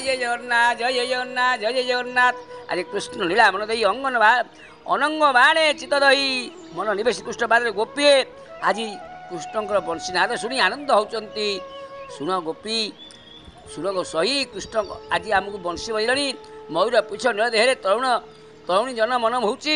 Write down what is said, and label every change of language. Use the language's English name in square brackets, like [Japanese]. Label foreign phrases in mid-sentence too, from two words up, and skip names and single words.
[Odia] ଜଗନ୍ନାଥ ଜୟ ଜୟ ଜଗନ୍ନାଥ ଜୟ ଜୟ ଜଗନ୍ନାଥ। ଆଜ କୃଷ୍ଣ ଲୀଳା ମନ ଦେଇ ଅନଙ୍ଗ ବାଣେ ଚିତ ଦହି ମନ ନିବେଶ କୃଷ୍ଣ ପାଦରେ ଗୋପୀଏ। ଆଜି କୃଷ୍ଣଙ୍କର ବଂଶୀନାଦ ଶୁଣି ଆନନ୍ଦ ହେଉଛନ୍ତି। ଶୁଣ ଗୋପୀ ସୁରଗ ସହି କୃଷ୍ଣ ଆଜି ଆମକୁ ବଂଶୀ ବଜାଇଲେଣି। ମୟୂର ପୁଚ୍ଛ ନୀଳ ଦେହରେ ତରୁଣୀ ଜନ ମନ ହେଉଛି।